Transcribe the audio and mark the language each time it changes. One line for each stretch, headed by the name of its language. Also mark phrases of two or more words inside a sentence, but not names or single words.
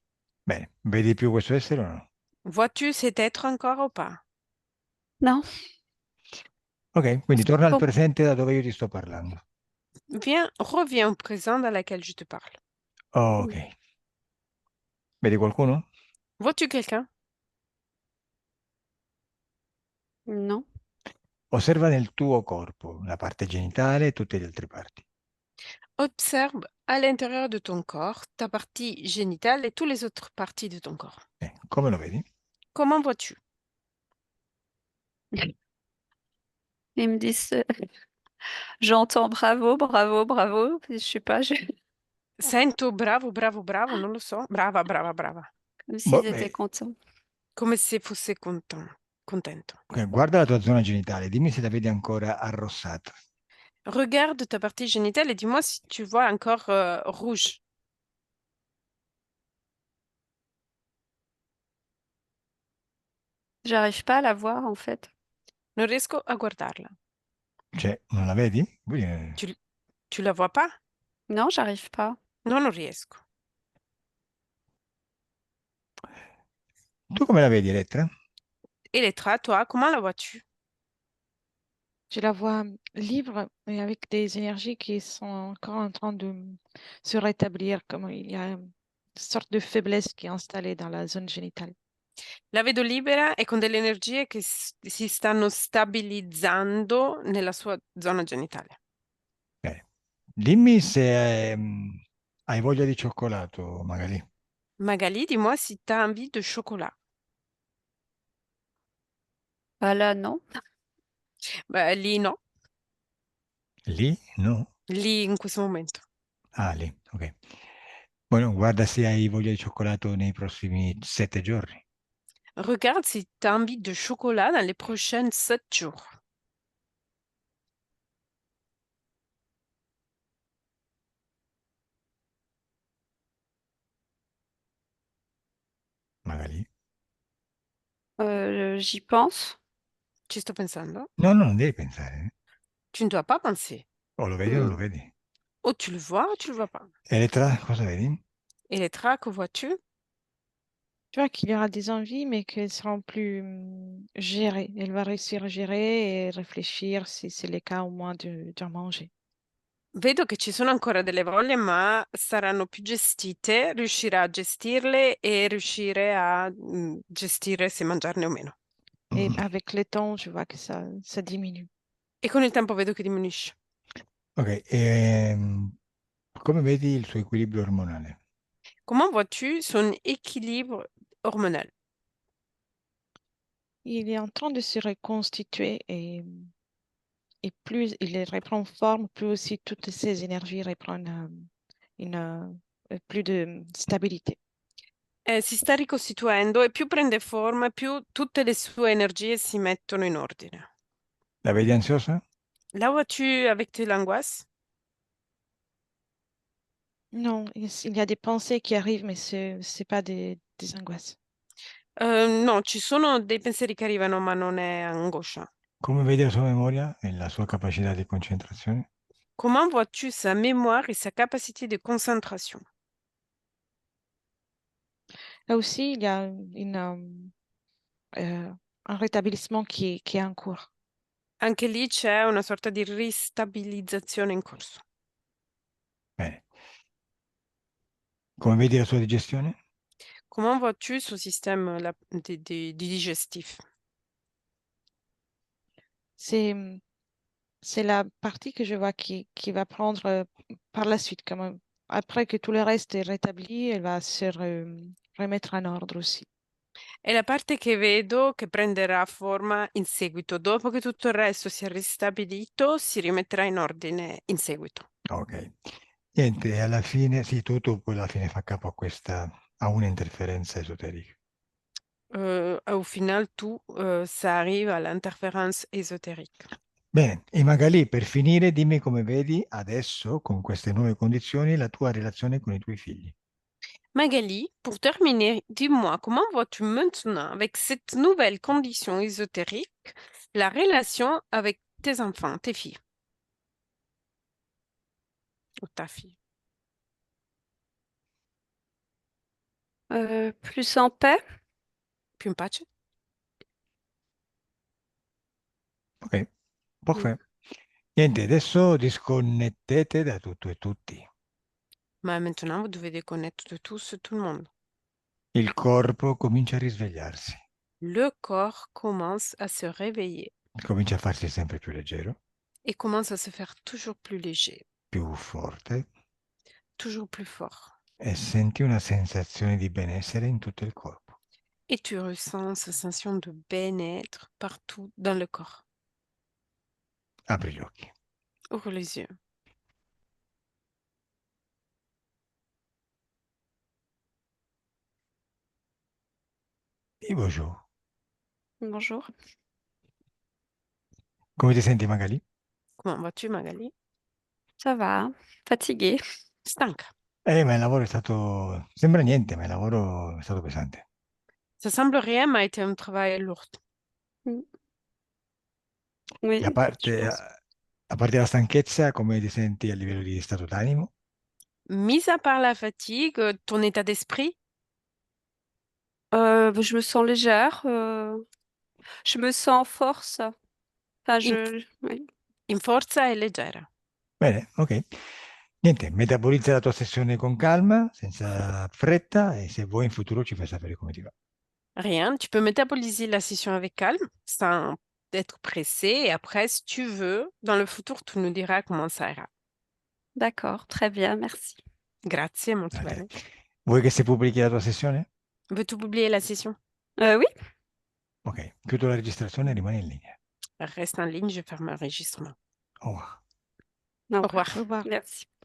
Italian: Bene, vedi più questo essere o no?
French: Vois-tu cet être encore ou pas? Non.
Italian: Ok, quindi torna al Oh, presente da dove io ti sto parlando.
French: Reviens au présent dans lequel je te parle.
Italian: Ok. Vedi qualcuno?
French: Vois-tu quelqu'un? non.
Italian: Osserva nel tuo corpo la parte genitale e tutte le altre parti.
French: Observe à l'intérieur de ton corps ta partie génitale et toutes les autres parties de ton corps.
Italian: Come lo vedi?
French: Comment vois-tu? Ils me disent, j'entends
Italian: bravo, bravo, bravo.
French: Je sais pas,
Italian: Sento bravo, bravo, bravo, non lo so. Brava, brava, brava.
French: comme
Italian: Boh,
French: s'ils étaient contents.
Italian: Come se fosse contento. ok, guarda la tua zona genitale, dimmi se la vedi ancora arrossata.
French: Regarde ta partie génitale et dis-moi si tu vois encore rouge. J'arrive pas à la voir en fait.
Italian: Non riesco a guardarla. Cioè, non la vedi?
French: Tu, tu la vois pas? Non, j'arrive pas.
Italian: No, non riesco. Tu come la vedi, Elettra?
French: Elettra, toi, comment la vois-tu? Je la vois libre et avec des énergies qui sont encore en train de se rétablir, comme il y a une sorte de faiblesse qui est installée dans la zone génitale.
Italian: La vedo libera e con delle energie che si stanno stabilizzando nella sua zona genitale. Bene. Dimmi se hai voglia di cioccolato, magari.
French: Magali, dis-moi si tu as envie de chocolat. Ah là, non.
Italian: Beh, lì no, Lì? No? lì in questo momento. Ah, lì, ok. Bueno, guarda se hai voglia di cioccolato nei prossimi 7 giorni.
French: Regarde si tu as envie de chocolat dans les prochains 7 jours.
Italian: Magari.
French: J'y pense.
Italian: Ci sto pensando. No, no, non devi pensare.
French: Tu ne dois pas penser.
Italian: O lo vedi o non lo vedi.
French: Ou tu le vois ou tu le vois pas.
Italian: Elettra, cosa vedi?
French: Elettra, que vois-tu? Tu vois qu'il y aura des envies, mais qu'elles seront plus gérées. Elle va réussir à gérer et réfléchir si c'est le cas au moins de manger.
Italian: Vedo che ci sono ancora delle voglie, ma saranno più gestite, riuscirà a gestirle e riuscire a gestire se mangiarne o meno.
French: Et Mm. avec le temps, je vois que ça diminue.
Italian: E con il tempo vedo che diminuisce. Ok, come vedi il suo equilibrio ormonale?
French: Comment vois-tu son équilibre hormonal? Il est en train de se reconstituer et plus il reprend forme, plus aussi toutes ces énergies reprennent plus de stabilité.
Italian: Si sta ricostituendo e più prende forma, più tutte le sue energie si mettono in ordine. La vedi ansiosa?
French: La vois-tu avec de l'angoisse? Non, il y a des pensées qui arrivent, mais c'est pas des angoisses.
Italian: No, ci sono dei pensieri che arrivano, ma non è angoscia. Come vedi la sua memoria e la sua capacità di concentrazione?
French: Comment vois-tu sa mémoire et sa capacité de concentration? Là aussi, il y a un rétablissement qui est en cours.
Italian: Anche lì c'è una sorta di ristabilizzazione in corso. Bene. Come vedi la sua digestione?
French: Comment vois-tu son système digestif? C'est c'est la partie que je vois qui va prendre par la suite. Après que tout le reste est rétabli, elle va se remettre en ordre aussi.
Italian: È la parte che vedo che prenderà forma in seguito. Dopo che tutto il resto si è ristabilito, si rimetterà in ordine in seguito. Ok. Niente, e alla fine, sì, tutto poi alla fine fa capo a un'interferenza esoterica.
French: Au final, tout, ça arrive à l'interférence ésotérique.
Italian: Bene, e Magalì, per finire, dimmi come vedi adesso, con queste nuove condizioni, la tua relazione con i tuoi figli.
French: Magali, pour terminer, dis-moi, comment vois-tu maintenant, avec cette nouvelle condition ésotérique, la relation avec tes enfants, tes filles ou ta fille? Plus en paix?
Italian: Più in pace? Ok, perfetto. Niente, adesso disconnettete da tutto e tutti.
French: Ma maintenant, vous devez déconnecter de tout le monde.
Italian: Il corpo comincia a risvegliarsi,
French: Le corps commence à se réveiller
Italian: comincia a farsi sempre più leggero,
French: et commence à se faire toujours plus léger,
Italian: più forte,
French: toujours plus fort.
Italian: e senti una sensazione di benessere in tutto il corpo.
French: Et tu ressens cette sensation de bien-être partout dans le corps.
Italian: Apri gli occhi.
French: Ouvre les yeux.
Italian: E bonjour.
French: Bonjour.
Italian: Come ti senti, Magali?
French: Comment vas-tu, Magali? Ça va, fatiguée.
Italian: Stanca. Ma il lavoro è stato... Sembra niente, ma il lavoro è stato pesante.
French: Ça semble rien, mais a été un travail lourd. Mm.
Italian: E
French: Oui, je pense.
Italian: a parte la stanchezza, come ti senti a livello di stato d'animo?
French: Mis à part la fatigue, ton état d'esprit, Je me sens légère, je me sens en force. Enfin,
Italian: in,
French: oui.
Italian: in forza e leggera. Bene, ok. Niente, metabolizza la tua sessione con calma, senza fretta, e se vuoi in futuro ci fai sapere come ti va.
French: Rien, tu peux métaboliser la session avec calme, sans être pressé. Et après, si tu veux, dans le futur, tu nous diras comment ça ira. D'accord, très bien, merci.
Italian: Grazie, molto A te. bene. Vuoi che si pubblichi la tua sessione?
French: Veux-tu publier la session? Oui,
Italian: Ok, chiudo la registrazione e rimani in linea.
French: Reste en ligne, je ferme l'enregistrement. Au revoir. au Au revoir. revoir. Au revoir. Merci.